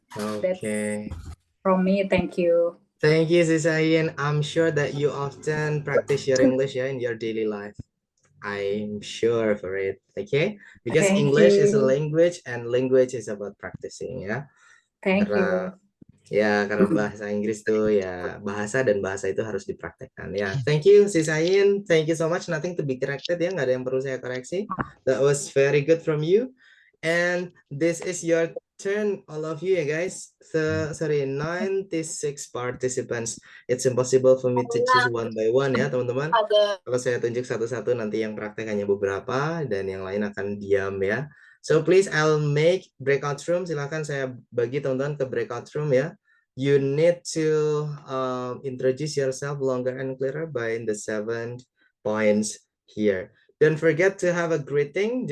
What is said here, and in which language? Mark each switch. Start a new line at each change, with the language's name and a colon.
English: Okay. From me, thank you. Thank you, Sis Ayin. I'm sure that you often practice your English in your daily life. I'm sure for it. Okay, because Thank English is a language and language is about practicing ya. Thank
Indonesian: Karena
English: you.
Indonesian: karena bahasa Inggris tuh ya bahasa dan bahasa itu harus dipraktekkan ya.
English: Thank you, Sis Ayin. Thank you so much. Nothing to be corrected ya.
Indonesian: Nggak ada yang perlu saya koreksi.
English: That was very good from you. And this is your turn, all of you ya guys. 96 participants. It's impossible for me to choose one by one ya teman-teman.
Indonesian: Kalau saya tunjuk satu-satu nanti yang praktek hanya beberapa dan yang lain akan diam ya.
English: So please I'll make breakout room.
Indonesian: Silakan saya bagi teman-teman ke breakout room ya.
English: You need to introduce yourself longer and clearer by the 7 points here. Don't forget to have a greeting.